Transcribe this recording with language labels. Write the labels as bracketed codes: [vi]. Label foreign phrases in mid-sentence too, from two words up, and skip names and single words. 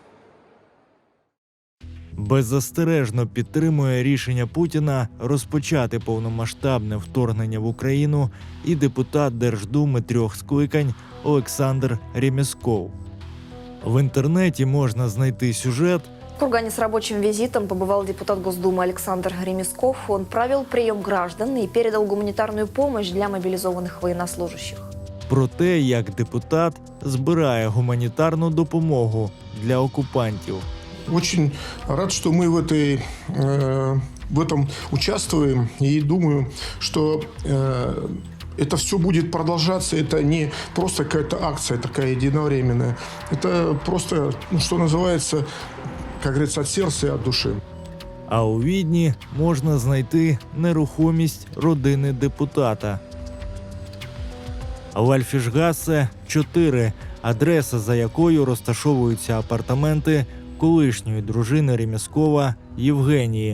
[uk] Беззастережно підтримує рішення Путіна розпочати повномасштабне вторгнення в Україну і депутат Держдуми 3 скликань Олександр Ремесков. В інтернеті можна знайти сюжет. [ru] В Кургане с рабочим визитом побывал депутат Госдумы Александр Ремесков. Он провел прием граждан и передал гуманитарную помощь для мобилизованных военнослужащих. [uk] Про те, як депутат збирає гуманітарну допомогу для окупантів. [ru] Очень рад, что мы в этом участвуем. И думаю, что это все будет продолжаться. Это не просто какая-то акция такая единовременная. Это просто, что называется, как говорится, от сердца и от души. [uk] А у Відні можна знайти нерухомість родини депутата. Вальфішгасе 4, адреса, за якою розташовуються апартаменти колишньої дружини Ремескова Євгенії.